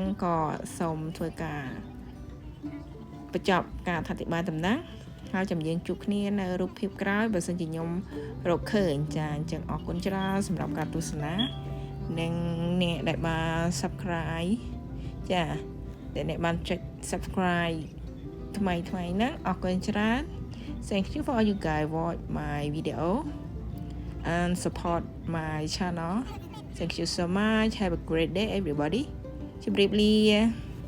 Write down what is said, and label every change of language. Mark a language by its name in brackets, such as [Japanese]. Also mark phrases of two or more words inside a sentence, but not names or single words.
[Khmer] ក៏សូមធ្វើការបញ្ចប់ការអធិប្បាយតំណាងហើយចាំយើងជួបគ្នានៅរូបភាពក្រោយបើសិនជាខ្ញុំរកឃើញចាអញ្ចឹងអរគុណច្រើនសម្រាប់ការទស្សនានិងអ្នកដែលបាន subscribe ចាដែលអ្នកបានចុច subscribe ថ្មីហ្នឹងអរគុណច្រើន [English] Thank you for all you guys watch my video and support my channel. Thank you so much. Have a great day everybody. [Khmer] ជម្រាបលា